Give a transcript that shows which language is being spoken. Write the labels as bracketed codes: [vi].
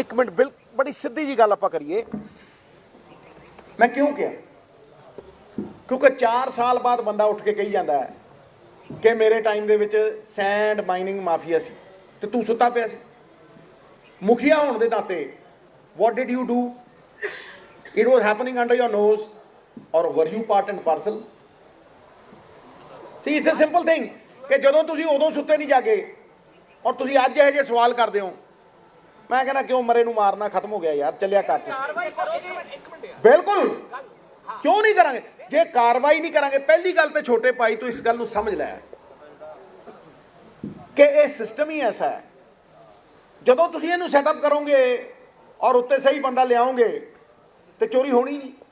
[pa] ਇੱਕ ਮਿੰਟ, ਬੜੀ ਸਿੱਧੀ ਜੀ ਗੱਲ ਆਪਾਂ ਕਰੀਏ। ਮੈਂ ਕਿਉਂ ਕਿਹਾ? ਕਿਉਂਕਿ 4 ਸਾਲ ਬਾਅਦ ਬੰਦਾ ਉੱਠ ਕੇ ਕਹੀ ਜਾਂਦਾ ਹੈ ਕਿ ਮੇਰੇ ਟਾਈਮ ਦੇ ਵਿੱਚ ਸੈਂਡ ਮਾਈਨਿੰਗ ਮਾਫੀਆ ਸੀ ਤੇ ਤੂੰ ਸੁੱਤਾ ਪਿਆ ਸੀ। ਮੁਖੀਆ ਹੋਣ ਦੇ ਨਾਤੇ [en] what did you do? It was happening under your nose, or were you part and parcel? See, it's a simple thing [pa] ਕਿ ਜਦੋਂ ਤੁਸੀਂ ਉਦੋਂ ਸੁੱਤੇ ਨਹੀਂ ਜਾਗੇ ਔਰ ਤੁਸੀਂ ਅੱਜ ਇਹੋ ਜਿਹੇ ਸਵਾਲ ਕਰਦੇ ਹੋ, ਮੈਂ ਕਹਿੰਦਾ ਕਿਉਂ ਮਰੇ ਨੂੰ ਮਾਰਨਾ ਖਤਮ ਹੋ ਗਿਆ ਯਾਰ, ਚੱਲਿਆ ਕਰ ਤੁਸੀਂ। ਬਿਲਕੁਲ, ਕਿਉਂ ਨਹੀਂ ਕਰਾਂਗੇ? ਜੇ ਕਾਰਵਾਈ ਨਹੀਂ ਕਰਾਂਗੇ, ਪਹਿਲੀ ਗੱਲ ਤੇ ਛੋਟੇ ਭਾਈ ਤੂੰ ਇਸ ਗੱਲ ਨੂੰ ਸਮਝ ਲੈ ਕਿ ਇਹ ਸਿਸਟਮ ਹੀ ਐਸਾ ਹੈ, ਜਦੋਂ ਤੁਸੀਂ ਇਹਨੂੰ ਸੈਟਅਪ ਕਰੋਗੇ ਔਰ ਉੱਤੇ ਸਹੀ ਬੰਦਾ ਲਿਆਓਗੇ ਤੇ ਚੋਰੀ ਹੋਣੀ ਨਹੀਂ।